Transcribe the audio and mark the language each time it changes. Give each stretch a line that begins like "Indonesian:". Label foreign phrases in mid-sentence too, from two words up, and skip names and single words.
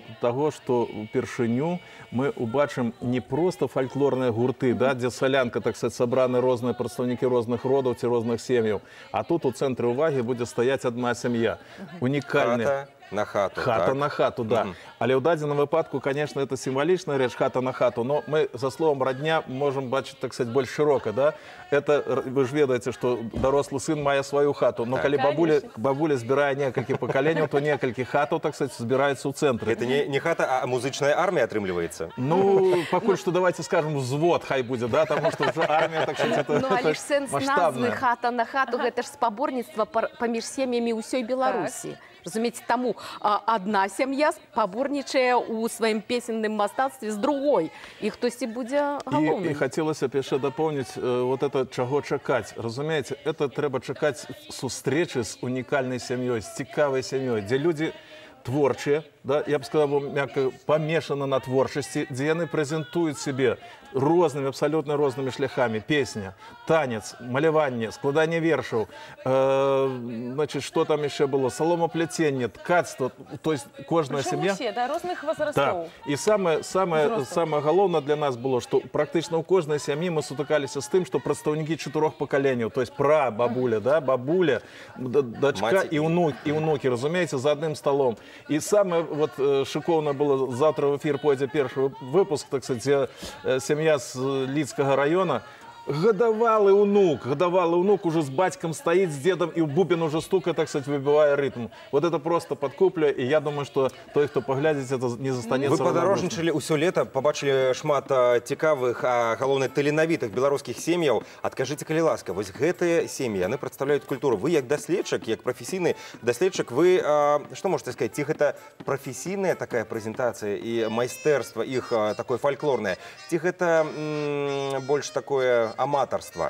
Belarusian: Таго, што упершыню мы убачым не проста фальклорныя гурты, дзе салянка,
Russian: так сказать,
Belarusian: сабраны розныя прадстаўнікі розных родаў ці розных сем'яў. А тут у цэнтры ўвагі будзе стаяць адна сям'я. Унікальная. На хату. Хата на хату, да. Але ў дадзеным выпадку,
Russian: конечно, это символичная
Belarusian: рэч, хата на хату,
Russian: но мы за словом родня можем бачыць, так сказать, больш широка, да?
Belarusian: Это, вы ж ведаеце, што дарослы сын мае сваю хату, но калі бабуля збірае некалькі пакаленняў, то некалькі хатаў,
Russian: так сказать,
Belarusian: збіраецца ў цэнтры. Это не хата, а музычная армія атрымліваецца. Ну, пакуль што
Russian: давайте скажем,
Belarusian: взвод хай будзе, да, таму што ўжо армія,
Russian: так сказать, это
Belarusian: маштабная. Ну, але ж сэнс назвы «Хата на хату» гэта ж спаборніцтва паміж сем'ямі ўсёй Беларусі.
Russian: Разумеете, тому одна семья поборничая у своим песенным мастацтве с другой.
Belarusian: И хтосьці будзе галоўным.
Russian: И хотелось
Belarusian: яшчэ дополнить вот это чаго чакаць.
Russian: Разумеете, это трэба чакаць сустрэчы с уникальной семьей, с цікавай семьей, где люди творчыя, да, я бы сказал, мягко помешаны на творчасці, дзе яны прэзентуюць себе рознымі, абсолютно рознымі шляхами.
Belarusian: Песня, танец, маляванне, складанне вершаў,
Russian: значит, что там еще было? Соломоплетение, ткацтво, то есть кожная семья. Все, да, розных возрастов. Да. И самое галоўнае для нас было, что практично у каждой семьи мы сутыкаліся с тем, что прадстаўнікі 4 поколений, то есть прабабуля, да, бабуля, дочка и внуки, разумеете, за одним столом. И самое вот шиковное было, завтра в эфир пойдет первый выпуск, так сказать, семья с Лидского района. Годовалый внук уже с батьком стоит, с дедом, и бубен уже стукает, так сказать, выбивая ритм. Вот это просто подкупля, и я думаю, что той, кто поглядит, это не застанется.
Belarusian: Вы падарожнічалі ўсё лета, побачили шмат цікавых, а галоўна таленавітых беларускіх сем'яў. Адкажыце, калі ласка, вось гэтыя сем'і, яны прадстаўляюць культуру. Вы як даследчык, як прафесійны даследчык, вы што можете сказаць, ці гэта прафесійная такая прэзентацыя і майстэрства іх такое фальклорнае, ці гэта больш такое аматарства?